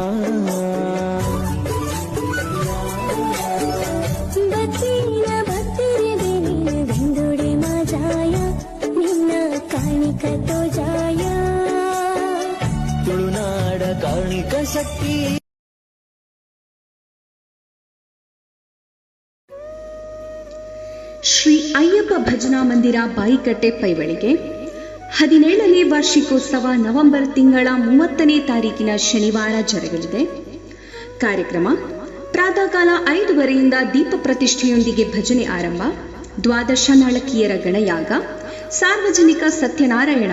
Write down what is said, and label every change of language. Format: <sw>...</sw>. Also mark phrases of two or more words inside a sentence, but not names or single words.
<tcy>ಬಚ್ಚಿನ ಭಕ್ತರಿಗೆ ನೀನು ಬೆಂದುಡೆ ಮಾಜಾಯ ನಿನ್ನ ಕಾಣಿಕ ತೋಜಾಯ ತುಳುನಾಡ ಕಾಣಿಕ ಶಕ್ತಿ</tcy> <kn>ಶ್ರೀ ಅಯ್ಯಪ್ಪ ಭಜನಾ ಮಂದಿರ ಬಾಯಿಕಟ್ಟೆ ಪೈವಳಿಗೆ 17ನೇ ವಾರ್ಷಿಕೋತ್ಸವ ನವೆಂಬರ್ ತಿಂಗಳ 30ನೇ ತಾರೀಕಿನ ಶನಿವಾರ ಜರುಗಲಿದೆ. ಕಾರ್ಯಕ್ರಮ ಪ್ರಾತಃಕಾಲ 5:30ರಿಂದ ದೀಪ ಪ್ರತಿಷ್ಠೆಯೊಂದಿಗೆ ಭಜನೆ ಆರಂಭ, ದ್ವಾದಶ ನಾಳಕಿಯರ ಗಣಯಾಗ, ಸಾರ್ವಜನಿಕ ಸತ್ಯನಾರಾಯಣ</kn>